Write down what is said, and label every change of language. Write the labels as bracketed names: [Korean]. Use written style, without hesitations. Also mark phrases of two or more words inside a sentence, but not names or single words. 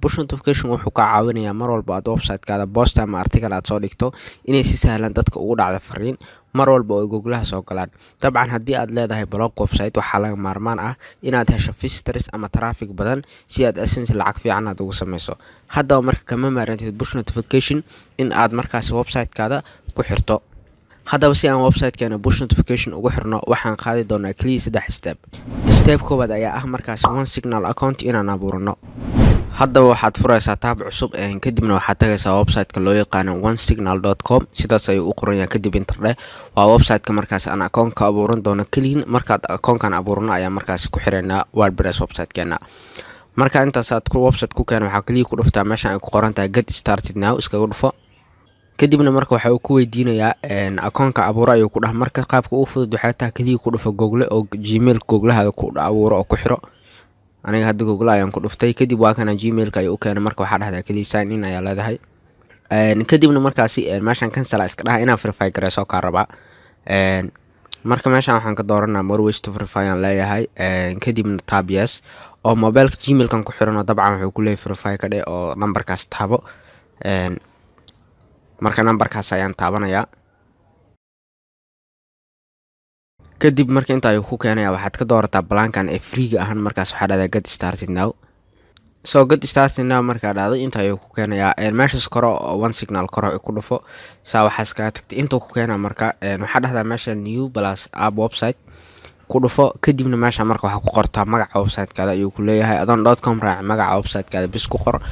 [English] Push notification [Somali] wuxuu ka caawinayaa mar walba aad website-kaada post ama article aad soo dhigto inay si sahlan dadka ugu dhacdo fariin mar walba oo Google-ha soo galaan. Dabcan haddii aad leedahay [English] blog website [Somali] waxaa laga maarmaan ah inaad hesho visitors ama traffic badan si aad AdSense lacag fiican aad ugu samayso. Haddaba marka kama maarantid [English] push notification [Somali] in aad markaas website-kaada ku xirto. Haddaba si aan website-keena [English] push notification [Somali] ugu xirno waxaan qaadi doonaa kaliya 3 step. Step koowaad ayaa ah markaas [English] one signal account [Somali] inaan abuurno. Haddaba waxaad furaysaa tab cusub kadibna waxaad tagaysaa website-ka loo yaqaan onesignal.com sidaas ayuu u qoran yahay kadib internet waa website-ka markaas aan account ka abuuran doono kaliya markaad account-kan abuurno ayaa markaas ku xireynaa WordPress website-keena. Marka intaas aad ku website ku keeno waxaa kaliya ku dhuftaa meesha ay ku qoran tahay [English] get started now [Somali] iskaga dhufo. Kadibna marka waxa uu ku weydiinayaa account-ka abuura ayuu ku dhahay marka qaabka ugu fudud waxay tahay kaliya ku dhufo Google oo Gmail Google-haada ku abuuro oo ku xiro. Aniga hadda Google ayaan ku dhuftay kadib waa kana Gmail-ka ayuu u keenay marka waxa dhahdaa kaliya [English] sign in [Somali] ayaa leedahay. Kadibna markaasi meeshan cancel iska dhaha inaan verify gareyso ka rabaa. Marka meeshan waxaan ka dooranaa [English] more ways to verify [Somali] aan leeyahay kadibna tab yes oo mobile Gmail-kan ku xiran oo dabcan wuxuu ku leeyahay verify ka dheh oo numberkaas taabo. Marka numberkaas ayaan taabanayaa. Kadib marka inta ay ku keenaya waxaad ka doorataa blankan ee free-ga ahaan markaas waxa dhahdaa [English] get started now. So get started now [Somali] marka dhahdo inta ay ku keenaya meeshas koro oo one signal koro ku dhufo saa waxaas ka tagtay inta ku keenaya marka waxa dhahdaa meesha [English] new plus app website [Somali] ku dhufo kadibna meesha marka waxa ku qortaa magaca website-kaada ayuu ku leeyahay adon.com raac magaca website-kaada bis ku qor.